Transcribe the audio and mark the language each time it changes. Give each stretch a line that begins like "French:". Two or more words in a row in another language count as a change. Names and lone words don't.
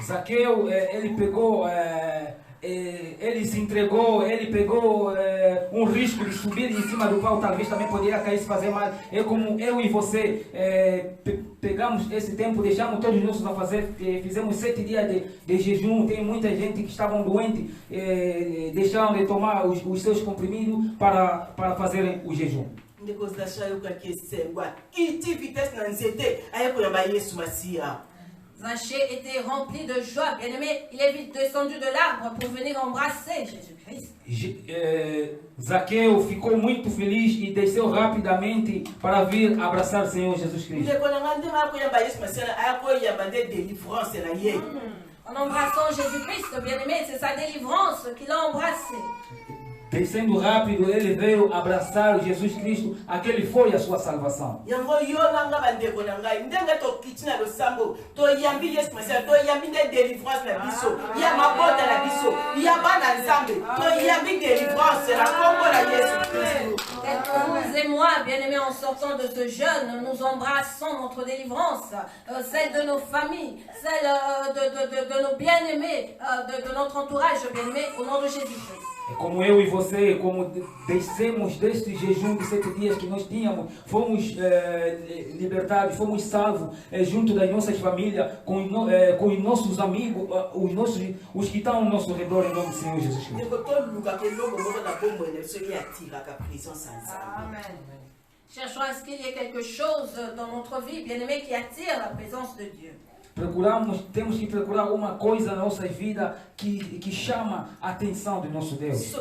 Portuguese: Zaqueu, ele pegou, ele se entregou, ele pegou risco de subir em cima do pau, talvez também poderia cair, se fazer mal. É como eu e você pegamos esse tempo, deixamos todos os nossos a fazer, fizemos 7 dias de jejum. Tem muita gente que estavam doentes, deixaram de tomar os seus comprimidos para fazerem o jejum.
French: Zaché était rempli de joie, bien-aimé. Il est vite descendu de l'arbre pour venir embrasser Jésus-Christ.
Portuguese: Zaqueu ficou muito feliz e desceu rapidamente para vir abraçar o Senhor Jesus Cristo.
French: En embrassant Jésus-Christ, bien-aimé, c'est sa délivrance qu'il a embrassé.
Portuguese: Descendo rápido, ele veio abraçar Jesus Cristo, aquele foi a sua salvação.
French: Vous et moi, bien-aimés, en sortant de ce jeûne, nous embrassons notre délivrance, celle de nos familles, celle de nos bien-aimés, de notre entourage, bien-aimés, au nom de Jésus-Christ.
Portuguese: Como eu e você, como descemos deste jejum de 7 dias que nós tínhamos, fomos libertados, fomos salvos junto das nossas famílias, com os nossos amigos, os que estão ao nosso redor, em nome do Senhor Jesus Cristo. Amen.
French: Cherchons à ce qu'il y ait quelque chose dans notre vie, bien-aimé, qui attire la présence de Dieu.
Portuguese: Temos que procurar alguma coisa na nossa vida que chama a atenção do nosso Deus.